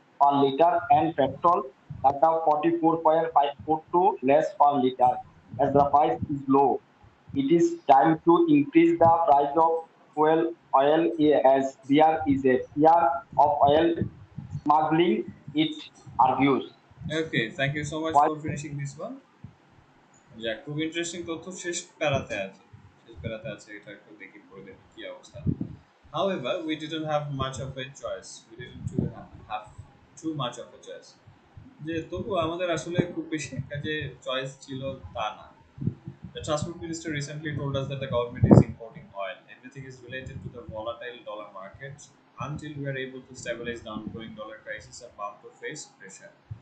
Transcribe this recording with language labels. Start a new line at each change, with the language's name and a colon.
English: per liter and petrol taka 44.542 less per liter as the price is low. It is time to increase the price of fuel oil as there is a fear of oil smuggling, it argues. Okay, thank you so much While for finishing this one.
Bangla: যাক, খুব interesting তথ্য শেষ প্যারাতে আছে। শেষ প্যারাতে আছে, এটা একটু দেখি পড়ে দেখি কি অবস্থা।
English: However, we didn't have much of a choice. We didn't have too much of a choice.
Bangla: যে তবু আমাদের আসলে খুব বেশি একটা যে চয়েস ছিল তা না।
English: The transport minister recently told us that the government is importing oil. Everything is related to the volatile dollar market. Until we are able to stabilize the ongoing dollar crisis and bound to face pressure.